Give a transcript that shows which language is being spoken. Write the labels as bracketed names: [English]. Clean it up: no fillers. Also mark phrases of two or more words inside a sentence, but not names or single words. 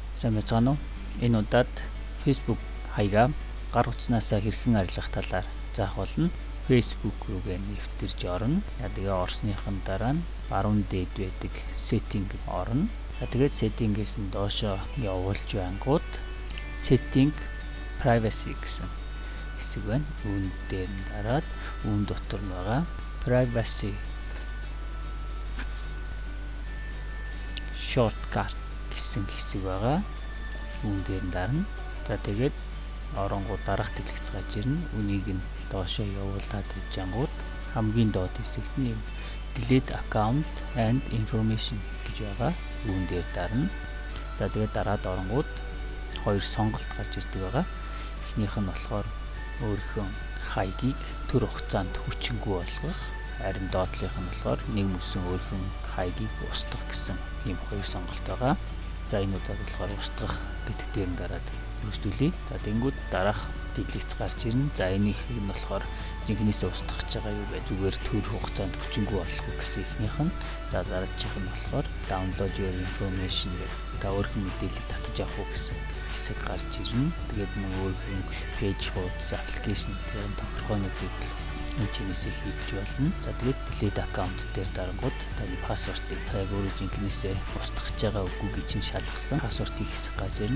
[Mongolian] Сайн байна уу? Энэ удаад Facebook хаягаа гар утаснаас хэрхэн арилгах талаар заах болно. Facebook рүүгээ нэвтэрж орно. Тэгээ орсныхан дараа нь баруун дээд байдаг setting орно. Тэгээд setting-ээс нь доошоо явуулж байнгут [English] setting privacy [Mongolian] гэсэн хэсэг байна. Үүн дээр нь дараад үүн дотор нь байгаа [English] privacy shortcut [Mongolian] гэсэн хэсэг байгаа. Үүн дээр нь дарна. За тэгээд оронгууд дараах дэлгэц гаж ирнэ. Үнийг нь доошоо явуулаад ижангууд хамгийн доод хэсэгт нь [English] delete account and information [Mongolian] гэж байгаа. Үүн дээр дарна. За тэгээд дараад оронгууд хоёр сонголт гарч ирдэг байгаа. Эхнийх нь болохоор өөрийнхөө хаягийг төр хугацаанд хүчингүй болгох. Харин доотлих нь болохоор нэг мөсөн өөрхөн хаягийг устгах гэсэн ийм хоёр сонголт байгаа. За энэ удаад болохоор устгах гэдэг дээр нь дараад үргэлжлүүлье. За тэнгууд дараах дэлгэц гарч ирнэ. За энийх нь болохоор жинхнээсээ устгах гэж байгаа юу гэж зүгээр төр хугацаанд хүчингүй болгох гэсэн ихнийх нь. За дараачих нь болохоор [English] download your information [Mongolian] гэдэг та өөрхөн мэдээллийг татаж авах уу гэсэн хэсэг гарч ирнэ. Тэгээд нэг өөрхөн пэйж хуудас аппликейшн гэдэг тохиргоонуудыг энэ чинээсээ хийж болно. За тэгээд [English] delete account [Mongolian] дээр дарангууд таны пассвортыг таг өөрөө жинхнээсээ устгах байгаа үгүй гэж нь шалгасан пассвортыг хэсэг гарч ирнэ.